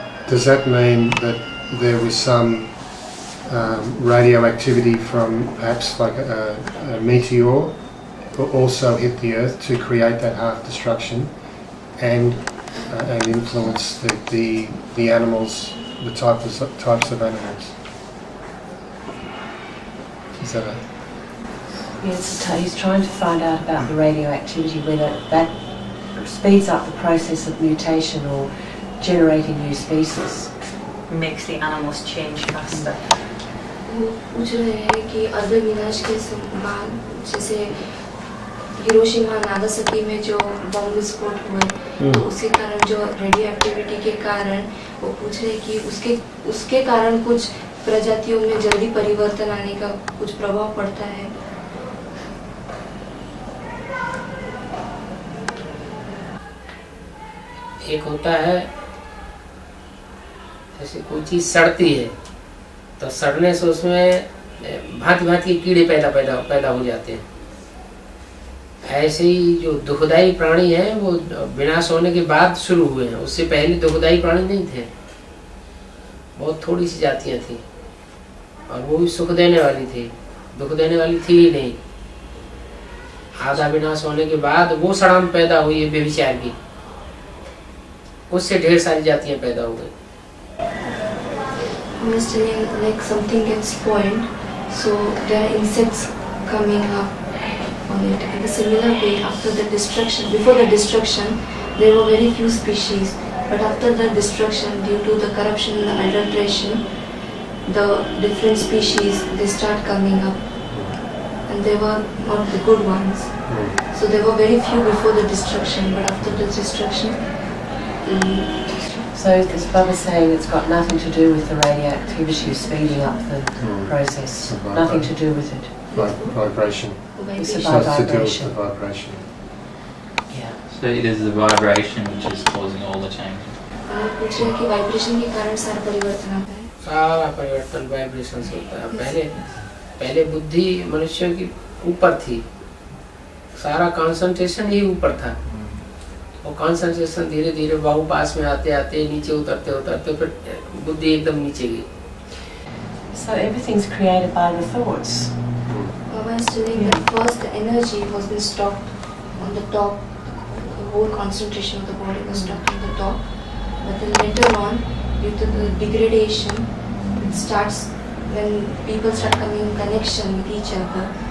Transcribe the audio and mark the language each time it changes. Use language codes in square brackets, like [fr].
[en] Does that mean that there was some radioactivity from perhaps like a meteor also hit the Earth to create that half destruction and influence the animals, the types of animals? Is that a... Yes, he's trying to find out about the radioactivity, whether that speeds up the process of mutation or generating new species. Makes the animals change faster. [hi] वो पूछ रहे हैं कि अरब विनाश के बाद जैसे Hiroshima Nagasaki में जो बम विस्फोट हुए तो उसके कारण जो रेडियो एक्टिविटी के कारण वो पूछ रहे हैं कि उसके कारण कुछ प्रजातियों में जल्दी परिवर्तन आने का कुछ प्रभाव पड़ता है. एक होता है जैसे कोई चीज सड़ती है तो सड़ने से उसमें भांति भांति के कीड़े पैदा हो जाते हैं. ऐसे ही जो दुखदाई प्राणी है वो विनाश होने के बाद शुरू हुए हैं, उससे पहले दुखदाई प्राणी नहीं थे, बहुत थोड़ी सी जातियां थी और वो भी सुख देने वाली थी, दुख देने वाली थी ही नहीं. आधा विनाश होने के बाद वो सड़ान पैदा हुई है बेविचार की, उससे ढेर सारी जातियां पैदा हो गई. [en] Like something gets spoiled, so there are insects coming up on it. In a similar way, after the destruction, before the destruction, there were very few species, but after the destruction, due to the corruption and adulteration, the different species they start coming up, and they were not the good ones. So there were very few before the destruction, but after the destruction. So is Baba saying it's got nothing to do with the radioactivity speeding up the process? Nothing to do with it? Vibration. It's So about it's to do with vibration. the vibration. Yeah. So it is the vibration which is causing all the changes. [hi] पूछ रहे हैं कि vibration के कारण सारा परिवर्तन आता है. सारा परिवर्तन वाइब्रेशन से होता है. पहले बुद्धि मनुष्यों की ऊपर थी, सारा कंसंट्रेशन ही ऊपर था, और कंसंट्रेशन धीरे धीरे बाहुपास में आते आते नीचे उतरते फिर बुद्धि एकदम नीचे गई. [en] So everything's created by the thoughts. Baba is telling that first the energy was been stocked on the top, the whole concentration of the body was stocked on the top, but then later on, due to the degradation, it starts when people start coming in connection with each other.